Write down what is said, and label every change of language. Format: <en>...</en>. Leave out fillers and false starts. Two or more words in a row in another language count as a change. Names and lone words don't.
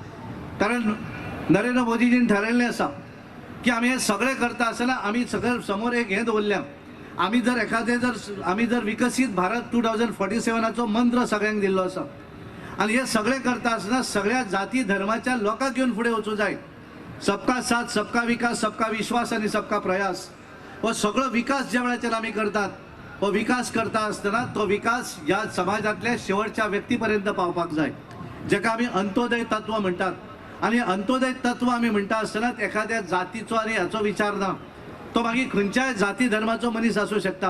<kok>कारण नरेंद्र मोदीजीन ठरयल्लें आसा की आमी हे सगळे करता आसतना आमी सगळे समोर एक हें दवरल्या, आमी जर एखादे आमी जर विकसीत भारत 2047चो मंत्र सगळ्यांक दिल्लो आसा, आणि हे सगळे करता आसतना सगळ्या जाती धर्माच्या लोकांक घेवन फुडें वचूं जाय।</kok> <hi>सबका साथ, सबका विकास, सबका विश्वास</hi> <kok>आणि</kok> <hi>सबका प्रयास,</hi> <kok>हो सगळो विकास ज्या वेळाचेर आमी करतात, हो विकास करता आसतना तो विकास ह्या समाजातल्या शेवटच्या व्यक्तीपर्यंत पावपाक जाय, जेका आमी अंत्योदय तत्व म्हणटात। आणि अंत्योदय तत्व आमी म्हणटा आसतना एखाद्या जातीचो आनी हाचो विचार ना, तो मागीर खंयच्याय जाती धर्माचो मनीस आसूं शकता।</kok>